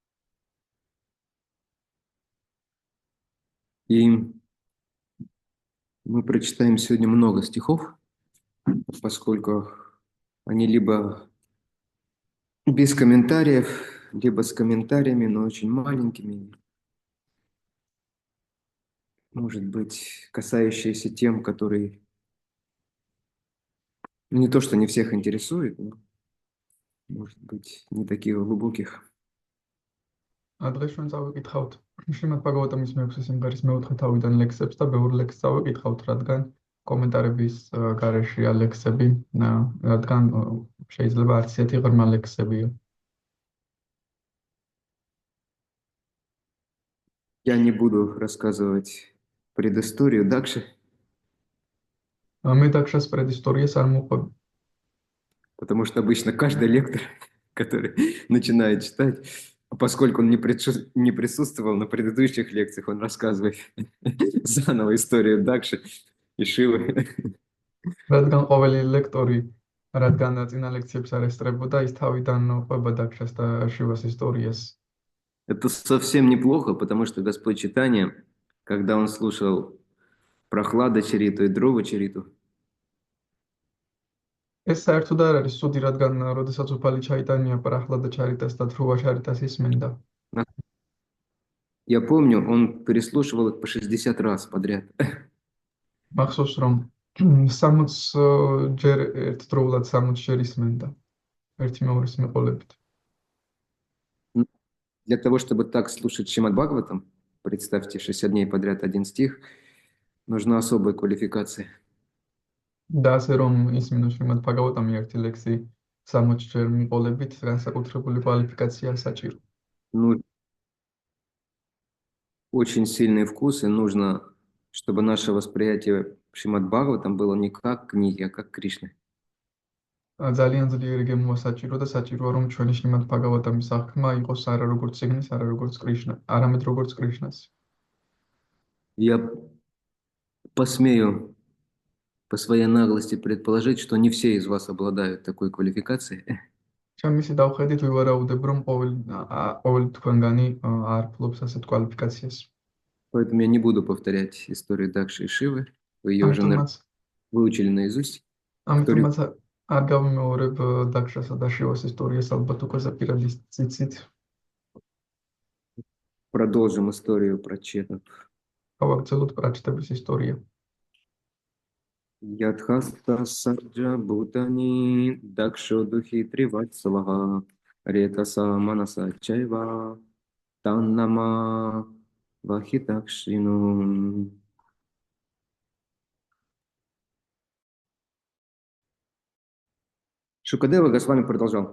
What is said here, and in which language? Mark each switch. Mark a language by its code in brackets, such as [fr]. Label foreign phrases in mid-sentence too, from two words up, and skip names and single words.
[ru] И мы прочитаем сегодня много стихов, поскольку они либо без комментариев, либо с комментариями, но очень маленькими. Может быть, касающиеся тем, которые не то, что не всех интересует, но, может быть, не таких глубоких. [ka] დღეს ჩვენ წავიკითხავთ შრიმად ბაგავატამის მე-6 სიმღერის მე-4 თავიდან ლექსებს და ბევრ ლექსს წავიკითხავთ, რადგან კომენტარების გარეშეა ლექსები, რადგან შეიძლება არც ისეთი ღრმა ლექსებია. [ru] Я не буду рассказывать предысторию Дакши, [ka] მე დაქშას предысторიას არ მოყვები, [ru] потому что обычно каждый лектор, который начинает читать, поскольку он не присутствовал на предыдущих лекциях, он рассказывает заново историю Дакши и Шивы. [ka] რადგან ყოველი ლექტორი, რადგან წინა ლექციებს არ ესწრებოდა, ის თავიდან ყვება დაქშას და შივას ისტორიას. [ru] Это совсем неплохо, потому что Господь Чайтанья, когда он слушал Прохлада Чариту и Дрова Чариту, [ka] ეს საერთოდ არ არის ცუდი, რადგან როდესაც უფალი ჩაიტანია პრაჰლადა ჩარიტას და დრუვა ჩარიტას ისმენდა. [ru] я помню, он переслушивал их по 60 раз подряд. [ka] მახსოვს რომ 60 ჯერ ერთდროულად 60 ჯერ ისმენდა ერთი მეორის მიყოლებით. [ru] Для того, чтобы так слушать Шримад Бхагаватам, представьте, 60 дней подряд один стих, нужна особая квалификация. [ka] და ასე რომ ისმინო შრიმად ბაგავატამი ერთი ლექსი 60 ჯერ მიყოლებით, განსაკუთრებული კვალიფიკაცია საჭირო. [ru] Ну, очень сильный вкус, и нужно, чтобы наше восприятие Шримад Бхагаватам было не как книги, а как Кришны. [ka] ძალიან ძლიერი გემოა საჭირო და საჭიროა რომ ჩვენი შრიმად ბაგავატამის აღქმა იყოს არა როგორც ციგნის, არა როგორც კრიშნა, არამედ როგორც კრიშნას. [ru] Я посмею по своей наглости предположить, что не все из вас обладают такой квалификацией. [ka] ჩემისი დავხედით ვივარაუდებ რომ ყოველი თქვენგანი არ ფლობს ასეთ კვალიფიკაციას. [ru] Поэтому я не буду повторять историю Дакши и Шивы. Вы ее уже, наверное, выучили наизусть. [ka] ამიტომაც არ გავიმეორებ დაქშასა და შივას ისტორიას, ალბათ უკვე ზაპირად იცით. [ru] Продолжим историю про четов. [ka] გავაგრძელოთ პრაჩტების ისტორია. [sa] यधस्त सर्ज बूतानि दक्षो दुहि त्रिवत्सलग रेतस मनस चैव तन्नाम वहितक्षिनु. [ru] Шукадева Госвами продолжал.